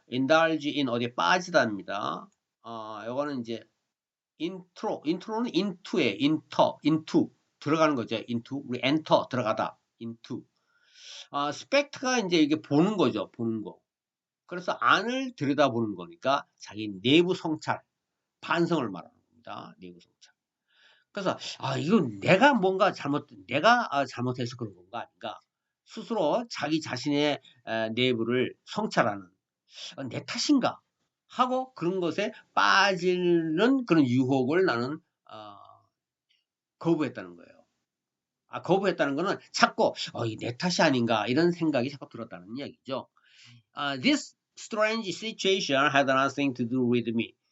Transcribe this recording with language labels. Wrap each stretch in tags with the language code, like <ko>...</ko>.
<en>indulge in</en> <ko>어디에 빠지다입니다. 요거는 이제 intro는 into에 into 들어가는 거죠. into 우리 enter 들어가다 into. spect가 이제 이게 보는 거죠. 보는 거. 그래서 안을 들여다보는 거니까 자기 내부 성찰, 반성을 말하는 겁니다. 내부 성찰. 그래서 이건 내가 잘못해서 그런 건가 아닌가. 스스로 자기 자신의 내부를 성찰하는 내 탓인가 하고 그런 것에 빠지는 그런 유혹을 나는 거부했다는 거예요. 거부했다는 거는 자꾸 내 탓이 아닌가 이런 생각이 자꾸 들었다는 이야기죠.</ko> <en>This strange situation had nothing to do with me.</en>